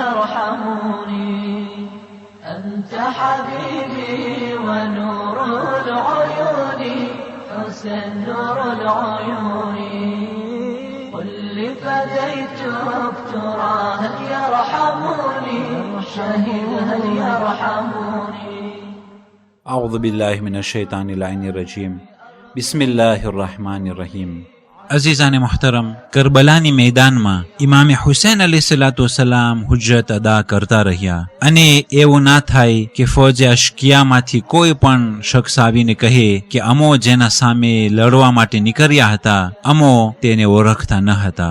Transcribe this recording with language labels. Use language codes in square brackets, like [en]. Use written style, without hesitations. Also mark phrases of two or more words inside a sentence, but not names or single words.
[ar] يرحموني أنت حبيبي ونور العيون حسن نور العيون قل لي فديتك ترى هل يرحموني شهيد هل يرحموني أعوذ بالله من الشيطان اللعين الرجيم بسم الله الرحمن الرحيم [gu] અઝીઝાને મોહતરમ, કરબલાની મેદાનમાં ઇમામે હુસૈન [ar] عليه الصلاة والسلام [gu] હુજ્જત અદા કરતા રહ્યા અને એવું ના થાય કે ફૌજે અશ્કિયામાંથી કોઈ પણ શખ્સ આવીને કહે કે અમો જેના સામે લડવા માટે નીકળ્યા હતા અમો તેને ઓળખતા ન હતા.